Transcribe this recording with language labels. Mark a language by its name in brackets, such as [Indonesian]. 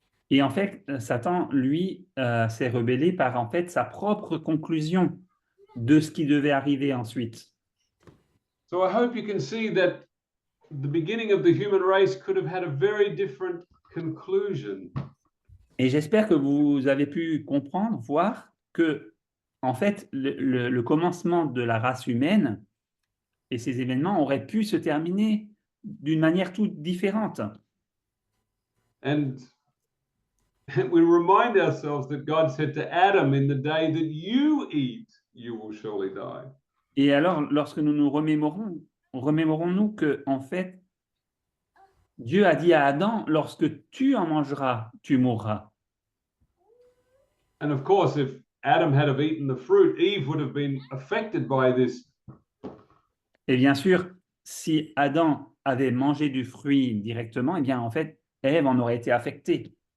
[French] Et en fait, Satan, lui, s'est rebellé par en fait sa propre conclusion de ce qui devait arriver ensuite. [English] So I hope you can see that the beginning of the human race could have had a very different conclusion. [French] Et j'espère que vous avez pu comprendre, voir que, en fait, le commencement de la race humaine et ces événements auraient pu se terminer d'une manière toute différente. [English] And we remind ourselves that God said to Adam, in the day that you eat, you will surely die. [French] Et alors, lorsque nous nous remémorons-nous que, en fait, Dieu a dit à Adam, lorsque tu en mangeras, tu mourras. [English] And of course, if Adam had have eaten the fruit, Eve would have been affected by this. [French] Et bien sûr, si Adam avait mangé du fruit directement, eh bien, en fait, Ève en aurait été affectée.